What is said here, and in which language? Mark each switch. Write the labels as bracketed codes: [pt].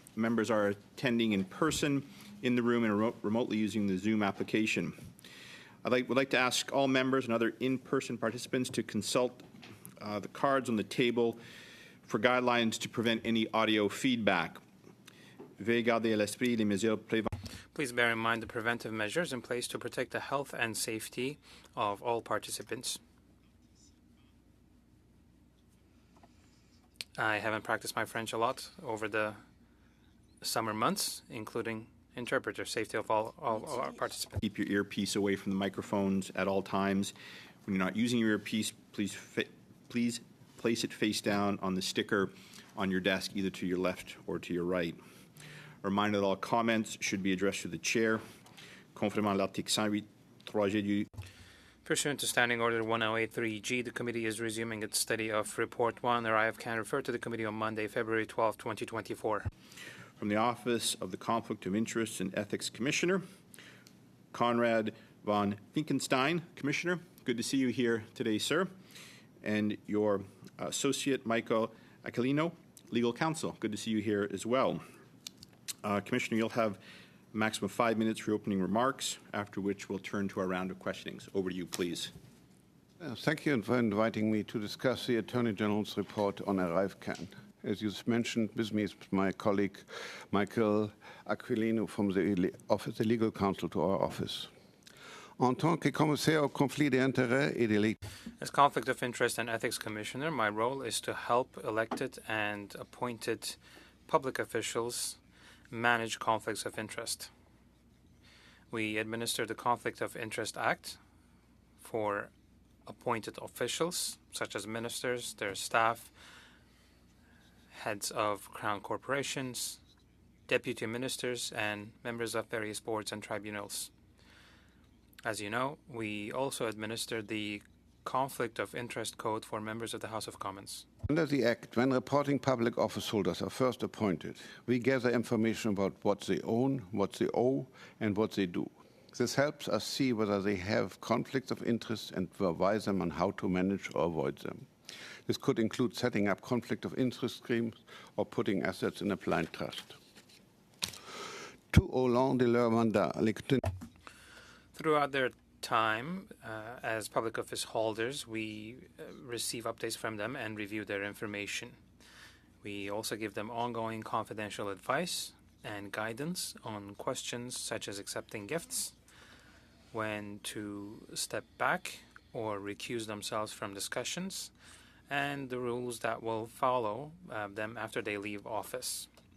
[en] Members are attending in person in the room and remotely using the Zoom application. Would like to ask all members and other in-person participants to consult the cards on the table for guidelines to prevent any audio feedback. [fr] Veuillez garder à l'esprit les mesures préventives. [en] Please bear in mind the preventive measures in place to protect the health and safety of all participants. I haven't practiced my French a lot over the summer months, including interpreter safety of all our participants. Keep your earpiece away from the microphones at all times. When you're not using your earpiece, please place it face down on the sticker on your desk, either to your left or to your right. A reminder that all comments should be addressed to the chair. [fr] Conformément à l'article 108.3G du. [en] Pursuant to Standing Order 1083G, the committee is resuming its study of Report 1. ArriveCan referred to the committee on Monday, February 12, 2024. From the Office of the Conflict of Interest and Ethics Commissioner, Konrad von Finckenstein. Commissioner, good to see you here today, sir. And your associate, Michael Aquilino, Legal Counsel. Good to see you here as well. Commissioner, you'll have a maximum of 5 minutes for opening remarks, after which we'll turn to our round of questionings. Over to you, please. Thank you for inviting me to discuss the Attorney General's report on ArriveCan. As you mentioned, with me is my colleague Michael Aquilino from the Legal Counsel to our office. [fr] En tant que commissaire au conflit d'intérêts et des. [en] As Conflict of Interest and Ethics Commissioner, my role is to help elected and appointed public officials manage conflicts of interest. We administer the Conflict of Interest Act for appointed officials, such as ministers, their staff, heads of crown corporations, deputy ministers, and members of various boards and tribunals. As you know, we also administer the Conflict of Interest Code for members of the House of Commons. Under the Act, when reporting public office holders are first appointed, we gather information about what they own, what they owe, and what they do. This helps us see whether they have conflicts of interest and advise them on how to manage or avoid them. This could include setting up conflict of interest schemes or putting assets in a blind trust. [fr] Tout au long de leur mandat, [en] Throughout their time as public office holders, we receive updates from them and review their information. We also give them ongoing confidential advice and guidance on questions such as accepting gifts, when to step back or recuse themselves from discussions, and the rules that will follow them after they leave office.